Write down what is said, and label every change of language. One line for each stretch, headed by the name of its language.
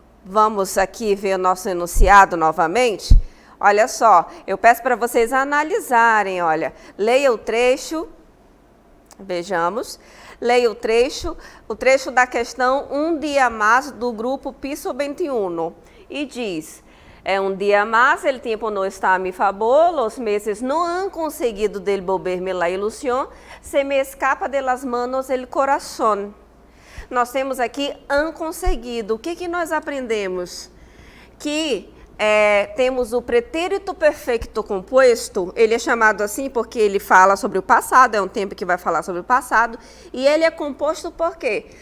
Portuguese: Vamos aqui ver o nosso enunciado novamente. Olha só, eu peço para vocês analisarem, olha. Leia o trecho. Vejamos. Leia o trecho da questão um dia mais do grupo piso 21. E diz,
Spanish: um dia mais el tiempo no está a mi favor, los meses no han conseguido devolverme la ilusión, se me escapa de las manos el corazón.
Portuguese: Nós temos aqui
Spanish: han conseguido.
Portuguese: O que nós aprendemos? Que temos o pretérito perfeito composto, ele é chamado assim porque ele fala sobre o passado, é um tempo que vai falar sobre o passado, e ele é composto por quê?